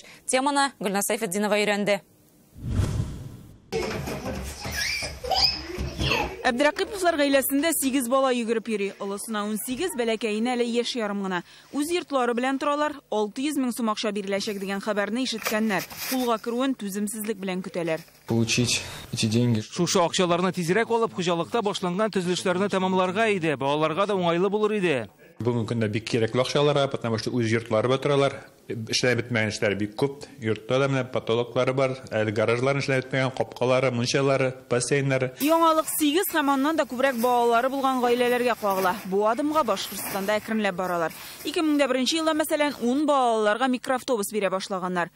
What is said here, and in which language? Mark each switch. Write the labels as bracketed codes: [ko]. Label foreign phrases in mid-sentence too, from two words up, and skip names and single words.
[tt] Теманы Гөлнар Сайфетдинова өйрәнде. Әбдірақиповлар ғаиләсендә 8 бала йөгереп йөри. Олысына 18, бәләкәйенә әле яшь ярым гына. Үз йортлары белән торалар, 600 мең сум акча биреләчәк дигән хәбәрне ишеткәннәр. Кулга керүен түземсезлек белән көтәләр. [ru] Получить эти деньги. [tt] Шушы акчаларны тизрәк алып, хуҗалыкта башланган төзелешләрне тәмамларга иде. Балаларга да уңайлы булыр иде. Бүгенге көндә бик кирәкле акчалар, [ru] потому что [tt] үз йортлары бетерәләр. Эшләп бетмәгән эшләр бик күп. Йортта да менә потолоклары бар, әле гаражларын эшләп бетмәгән, капкалары, мунчалары, бассейннары. Яңалык 8 һәм аннан да күбрәк балалары булган гаиләләргә кагыла. Бу адымга Башкортстанда әкренләп баралар. 2001 елда мәсәлән 10 балаларга микроавтобус бирә башлаганнар.